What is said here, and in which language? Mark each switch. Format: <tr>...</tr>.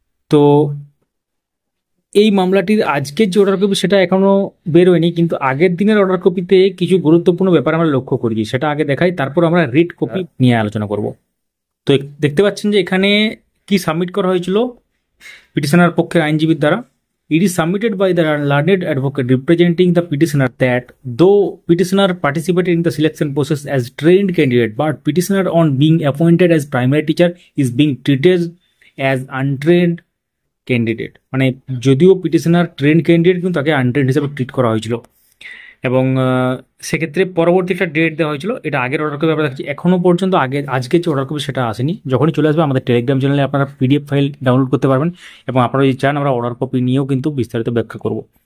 <bn>তো এই মামলাটির আজকের যে অর্ডার কপি সেটা এখনো বেরোয়নি, কিন্তু আগের দিনের অর্ডার কপিতে কিছু গুরুত্বপূর্ণ ব্যাপার আমরা লক্ষ্য করেছি, সেটা আগে দেখাই, তারপর আমরা রিড কপি নিয়ে আলোচনা করব। তো দেখতে পাচ্ছেন যে এখানে কি সাবমিট করা হয়েছিল পিটিশনার পক্ষের আইনজীবীর দ্বারা।</bn> <en>It is submitted by the learned advocate representing the petitioner that though petitioner participated in the selection process as trained candidate, but petitioner on being appointed as primary teacher is being treated as untrained candidate।</en> <bn>মানে যদিও petitioner trend candidate, কিন্তু তাকে untrained হিসেবে treat করা হয়েছিল, এবং সেক্ষেত্রে পরবর্তী একটা ডেট দেওয়া হয়েছিল। এটা আগের অর্ডার কপি আমরা দেখছি, এখনও পর্যন্ত আজকের যে অর্ডার কপি সেটা আসেনি। যখনই চলে আসবে আমাদের টেলিগ্রাম চ্যানেলে আপনারা পিডিএফ ফাইল ডাউনলোড করতে পারবেন, এবং আপনারা যদি চান আমরা অর্ডার কপি নিয়েও কিন্তু বিস্তারিত ব্যাখ্যা করব।</bn>